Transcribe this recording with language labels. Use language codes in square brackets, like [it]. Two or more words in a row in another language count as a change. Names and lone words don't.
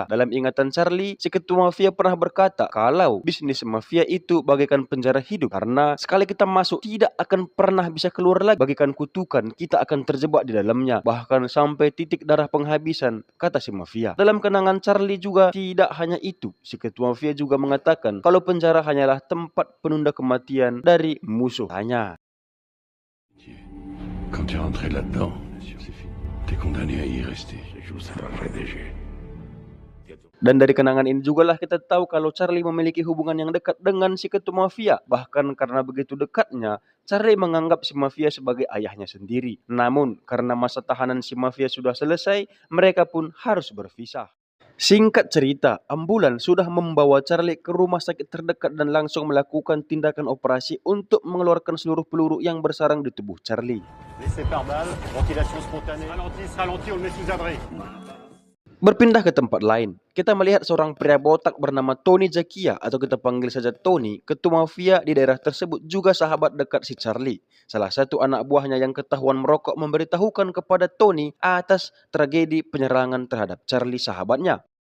[id] Dalam ingatan Charlie, si ketua mafia pernah berkata kalau bisnis mafia itu bagaikan penjara hidup, karena sekali kita masuk tidak akan pernah bisa keluar lagi, bagaikan kutukan kita akan terjebak di dalamnya bahkan sampai titik darah penghabisan, kata si mafia. Dalam kenangan Charlie juga tidak hanya itu, si ketua mafia juga mengatakan kalau penjara hanyalah tempat penunda kematian dari musuh hanya. [fr] Quand tu es rentré là-dedans, t'es condamné à y rester. [id] Dan dari kenangan ini jugalah kita tahu kalau Charlie memiliki hubungan yang dekat dengan si ketua mafia. Bahkan karena begitu dekatnya, Charlie menganggap si mafia sebagai ayahnya sendiri. Namun karena masa tahanan si mafia sudah selesai, mereka pun harus berpisah. Singkat cerita, ambulan sudah membawa Charlie ke rumah sakit terdekat dan langsung melakukan tindakan operasi untuk mengeluarkan seluruh peluru yang bersarang di tubuh Charlie. [fr] Laissez par balle, ventilation spontanée. Ralenti, on le met sous abri. [id] Berpindah ke tempat lain, kita melihat seorang pria botak bernama Tony Zakia atau kita panggil saja Tony, ketua mafia di daerah tersebut juga sahabat dekat si Charlie. Salah satu anak buahnya yang ketahuan merokok memberitahukan kepada Tony atas tragedi penyerangan terhadap Charlie sahabatnya.